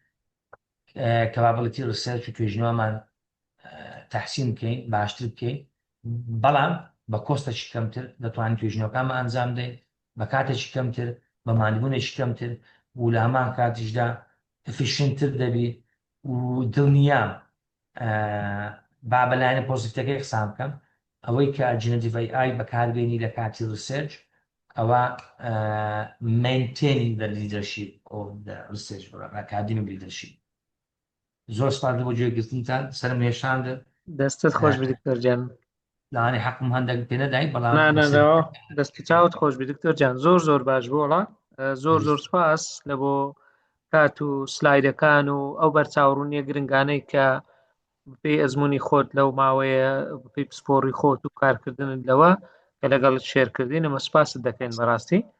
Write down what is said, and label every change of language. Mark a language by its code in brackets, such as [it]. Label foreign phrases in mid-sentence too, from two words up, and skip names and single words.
[ckb] کەپابڵیتی ڕسێرچ و توێژینەوەمان تەحسین بکەین باشتر بکەین بەڵام بە کۆستێکی کەمتر دەتوانین توێژینەوەکانمان ئەنجام دەین بە کاتێکی کەمتر بە ماندبوونێکی کەمتر و لە هەمان کاتیشدا ئەفیشنتر دەبی و دڵنیام با بەلایەنە پۆزیتیڤەکەی قسام بکەم ئەوەی کە [en] generative AI [ckb] بەکاربێنی لە کاتی ریسێرچ ئەوە [en] maintaining the leadership of the research academic leadership. [ckb] زۆر سپاس بۆ گوێگرتنتان سەرم هێشاندە دەستت خۆش بێ دکتۆر جان. لانی حەقم هەندێک پێ نەدای بەڵام دەستی چاوت خۆش بێ دکتۆر جان، زۆر باش بوو وڵات. زۆر سپاس لە بۆ کات و سلایدەکان و ئەو بەرچاوڕوونیە گرنگانەی کە بپێی ئەزمموی خۆت لەو ماوەیە بپێی پسپۆڕی خۆت و کارکردنت لەوە کە لەگەڵ شێرکردین ئەمە سپاست دەکەین بەڕاستی.